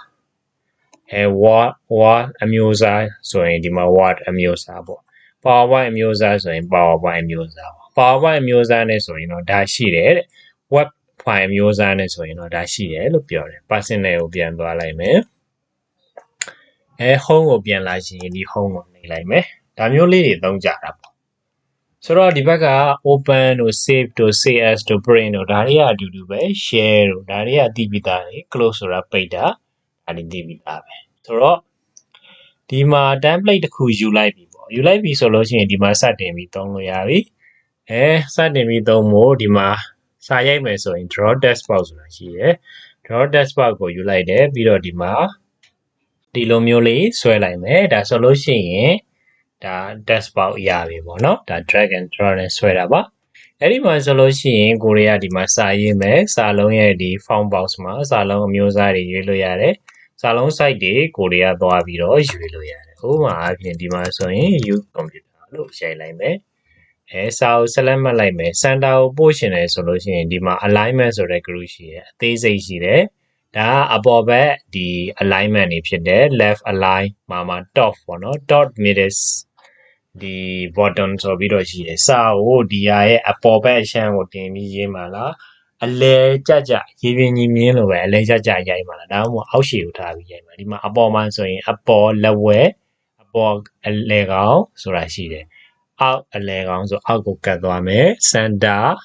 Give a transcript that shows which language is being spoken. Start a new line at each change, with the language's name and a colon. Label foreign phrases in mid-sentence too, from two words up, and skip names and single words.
Burmese: word အမျိုးအစားဆိုရင်ဒီမှာ word အမျိုးအစားပေါ့ PowerPoint အမျိုးအစားဆိုရင် PowerPoint အမျိုးအစားပေါ့ PowerPoint အမျိုးအစားနဲ့ဆိုရင်တော့ဒါရှိတယ်တဲ့
English: web file
Burmese: အမျိုးအစားနဲ့ဆိုရင်တော့ဒါရှိတယ်လို့ပြောတယ် personal ကိုပြန်သွားလိုက်မယ် home ကိုပြန်လာရှင်ဒီ home ကိုနှိပ်လိုက်မယ်ဒါမျိုးလေးတွေသုံးကြတာပေါ့ဆိုတော့ဒီဘက်က open တို့ save တို့
English: say as
Burmese: တို့ print တို့ဒါတွေကအတူတူပဲ share တို့ဒါတွေကသိပြီးသားတွေ close ဆိုတာပိတ်တာဒါတွေသိပြီးသားပဲဆိုတော့ဒီမှာ template တစ်ခုယူလိုက်ပြီပေါ့ယူလိုက်ပြီဆိုလို့ရှိရင်ဒီမှာစတင်ပြီးသုံးလို့ရပြီစတင်ပြီးသုံးဖို့ဒီမှာစာရိုက်မယ်ဆိုရင်
English: draw text box
Burmese: ဆိုတာရှိတယ်
English: draw text box
Burmese: ကိုယူလိုက်တယ်ပြီးတော့ဒီမှာဒီလိုမျိုးလေးဆွဲလိုက်မယ်ဒါဆိုလို့ရှိရင်ဒါ
English: text box
Burmese: ရပြီပေါ့နော်ဒါ
English: drag and drop
Burmese: နဲ့ဆွဲတာပါအဲ့ဒီမှာဆိုလို့ရှိရင်ကိုရီးယား ဒီမှာစာရေးမယ်စာလုံးရဲ့ဒီ
English: font box
Burmese: မှာစာလုံးအမျိုးအစားတွေရွေးလို့ရတယ်စာလုံး site တွေကိုရီးယားသွားပြီးတော့ရွေးလို့ရတယ်ဥပမာအားဖြင့်ဒီမှာဆိုရင်
English: use computer
Burmese: လို့ရိုက်လိုက်မယ်စာကို select မှတ်လိုက်မယ် center ကိုပို့ရှင်တယ်ဆိုလို့ရှိရင်ဒီမှာ alignment ဆိုတဲ့ group ရှိတယ်အသေးစိတ်ရှိတယ်ဒါကအပေါ်ဘက်ဒီ alignment တွေဖြစ်တယ်
English: left align
Burmese: မှာ top ပေါ့နော်
English: top middle
Burmese: ဒီ bottom ဆိုပြီးတော့ရှိတယ်စာကိုဒီဟာရဲ့အပေါ်ဘက်အရှမ်းကိုတင်ပြီးရေးမှာလားအလဲကြကြရေပြင်းကြီးမြင်းလိုပဲအလဲကြကြရိုက်မှာလားဒါမှမဟုတ်အောက်ရှည်ကိုထားပြီးရိုက်မှာဒီမှာအပေါ်မှာဆိုရင်အပေါ်လက်ဝဲအပေါ်အလဲကောင်းဆိုတာရှိတယ်အောက်အလဲကောင်းဆိုအောက်ကိုကတ်သွားမယ် center